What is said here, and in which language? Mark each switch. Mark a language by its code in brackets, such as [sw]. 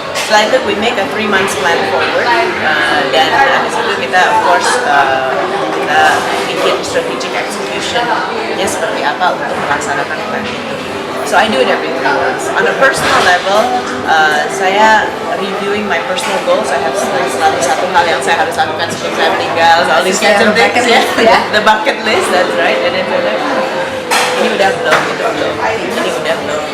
[id] setelah itu [en] we make a 3 months plan forward, [id] dan habis itu kita of course kita bikin strategic execution-nya seperti apa untuk melaksanakan plan itu. [en] So I do it every 3 months. On a personal level, saya reviewing my personal goals. I have [id] selalu satu hal yang saya harus lakukan sebelum saya meninggal. [en] All these kinds of things, the bucket list, that's right. [id] And then ini udah belum, itu belum, ini udah belum.